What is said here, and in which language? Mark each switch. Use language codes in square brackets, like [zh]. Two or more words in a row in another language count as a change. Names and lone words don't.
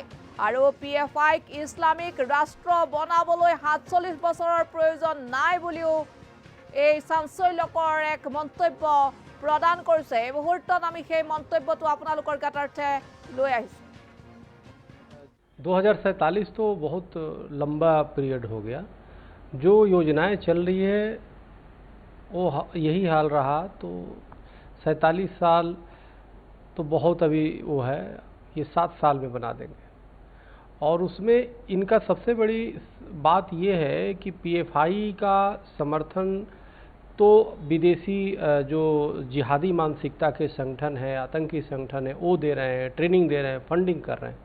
[as] আৰু PFI ইছলামিক ৰাষ্ট্ৰ বনাবলৈ 47 বছৰৰ প্ৰয়োজন নাই বুলিও এই চাঞ্চল্যকৰ এক মন্তব্য প্ৰদান কৰিছে। এই মুহূৰ্তত আমি সেই মন্তব্যটো আপোনালোকৰ গাতাৰ্থে লৈ আহিছোঁ। [hi] 2047 तो बहुत लंबा पीरियड हो गया। जो योजनाएं चल रही है वो यही हाल रहा तो 47 साल तो बहुत अभी वो है, ये 7 साल में बना देंगे। और उसमें इनका सबसे बड़ी बात ये है कि PFI का समर्थन तो विदेशी जो जिहादी मानसिकता के संगठन है, आतंकी संगठन है, वो दे रहे हैं, ट्रेनिंग दे रहे हैं, फंडिंग कर रहे हैं।